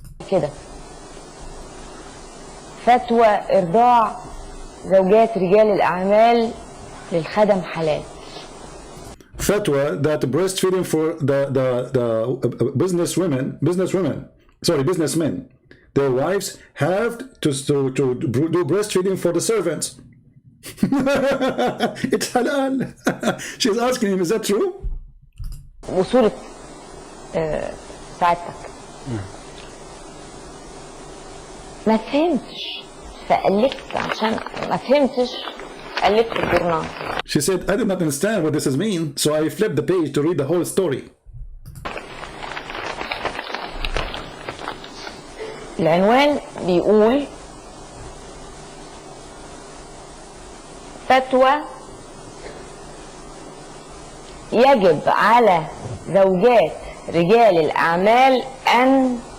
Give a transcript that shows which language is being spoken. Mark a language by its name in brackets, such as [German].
[Arabic] كده فتوى إرضاع زوجات رجال الأعمال للخدم حلال. [English] Fatwa that breastfeeding for the businessmen, their wives have to do breastfeeding for the servants. It's halal. She's asking him, is that true? [Arabic] وصورة سعادتك ما فهمتش فقلبت عشان ما فهمتش قلبت الجورنال. [English] She said, I did not understand what this is mean, so I flipped the page to read the whole story. [Arabic] العنوان بيقول فتوى يجب على زوجات رجال الأعمال أن